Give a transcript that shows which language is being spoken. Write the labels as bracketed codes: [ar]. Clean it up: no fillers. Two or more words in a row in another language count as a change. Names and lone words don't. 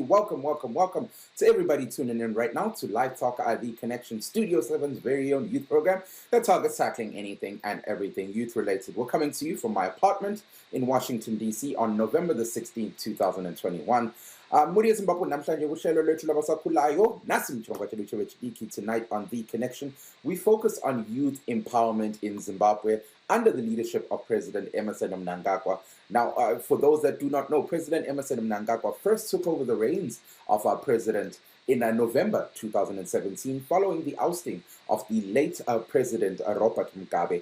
[en] Welcome to everybody tuning in right now to LiveTalk The Connection, Studio 7's very own youth program that targets tackling anything and everything youth-related. We're coming to you from my apartment in Washington, D.C. on November the 16th, 2021. [nd] Muri Zimbabwe namhlanje uhlelo lwethu labasakhulayo nasi [sn] mchirongwa chedu chevechidiki. [en] Tonight on The Connection, we focus on youth empowerment in Zimbabwe under the leadership of President Emmerson Mnangagwa. Now, for those that do not know, President Emmerson Mnangagwa first took over the reins of our president in November 2017, following the ousting of the late President Robert Mugabe.